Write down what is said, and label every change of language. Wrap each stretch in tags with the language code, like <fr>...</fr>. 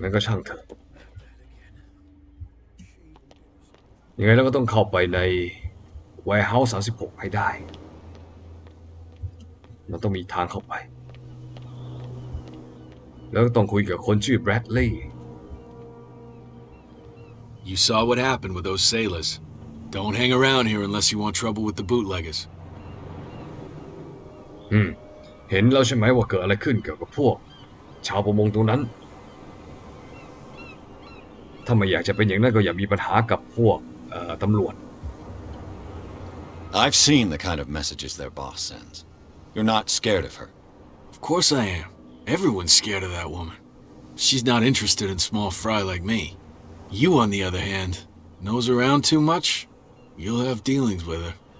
<th>งั้นก็ช่างเถอะยังไงเราก็ต้องเข้าไปใน warehouse 36 ให้ได้มันต้องมีทางเข้าไปแล้วก็ต้องคุยกับคนชื่อ Bradley.</th> <en>You saw what happened with those sailors. Don't hang around here unless you want trouble with the bootleggers.</en> <th>เห็นแล้วใช่ไหมว่าเกิดอะไรขึ้นเกี่ยวกับพวกชาวประมงตรงนั้นถ้าไม่อยากจะเป็นอย่างนั้นก็อย่ามีปัญหากับพวกตำรวจ</th> <en>I've seen the kind of messages their boss sends. You're not scared of her. Of course I am. Everyone's scared of that woman. She's not interested in small fry like me. You, on the other hand, nose around too much, you'll have dealings with her.</en>